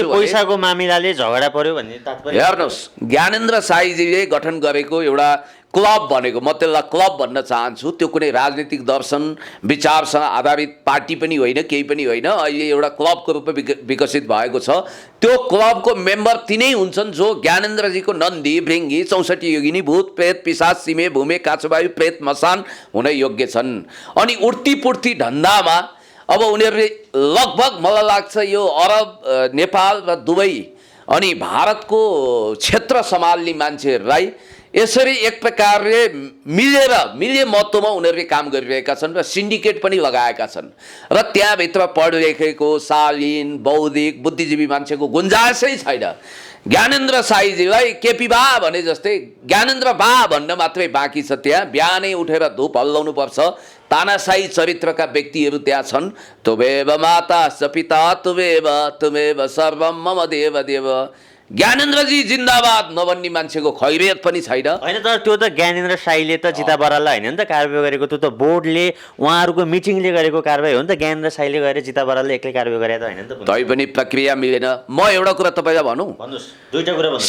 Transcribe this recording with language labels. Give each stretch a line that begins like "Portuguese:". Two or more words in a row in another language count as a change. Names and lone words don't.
Nepali: पैसाको मामिलाले झगडा पर्यो भन्ने तात्पर्य। हेर्नुहोस्, ज्ञानेन्द्र साईजीले गठन गरेको एउटा क्लब भनेको म त्यसलाई क्लब भन्न चाहन्छु, त्यो कुनै राजनीतिक दर्शन विचारसँग आधारित पार्टी पनि होइन, केही पनि होइन। अहिले एउटा क्लबको रूपमा विकसित भएको छ। त्यो क्लबको मेम्बर तिनै हुन्छन् जो ज्ञानेन्द्रजीको नन्दी भृङ्गी 64 योगिनी भूत प्रेत पिशाच सिमे भूमे काछवायु प्रेत मसान हुन योग्य छन्। अनि उड्ती पुड्ती धन्दामा अब उनीहरूले लगभग मलाई लाग्छ यो अरब, नेपाल र दुबई अनि भारतको क्षेत्र सम्हाल्ने मान्छेहरूलाई यसरी एक प्रकारले मिले महत्त्वमा उनीहरूले काम गरिरहेका छन् र सिन्डिकेट पनि लगाएका छन् र त्यहाँभित्र पढिलेखेको शालीन बौद्धिक बुद्धिजीवी मान्छेको गुन्जाइसै छैन। ज्ञानेन्द्र साईजीलाई केपी बा भने जस्तै ज्ञानेन्द्र बा भन्न मात्रै बाँकी छ। त्यहाँ बिहानै उठेर धुप हल्लाउनु पर्छ। तानाशाही चरित्रका व्यक्तिहरू त्यहाँ छन्।
Sanskrit: तुमेव माता च पिता तुमेव सर्वम मम देव देव।
Nepali: ज्ञानेन्द्रजी जिन्दाबाद नभन्ने मान्छेको खैरियत पनि छैन। होइन तर त्यो त ज्ञानेन्द्र साईले त जिता बराललाई होइन नि त कारबाही गरेको, त्यो त बोर्डले उहाँहरूको मिटिङले गरेको कारबाही हो नि त। ज्ञानेन्द्र साईले गएर जिता बरालले एक्लै कारबाही गरे त होइन नि त। तै पनि प्रक्रिया मिलेन। म एउटा कुरा तपाईँलाई भनौँ, भन्नुहोस् दुईटा कुरा भन्नुहोस्।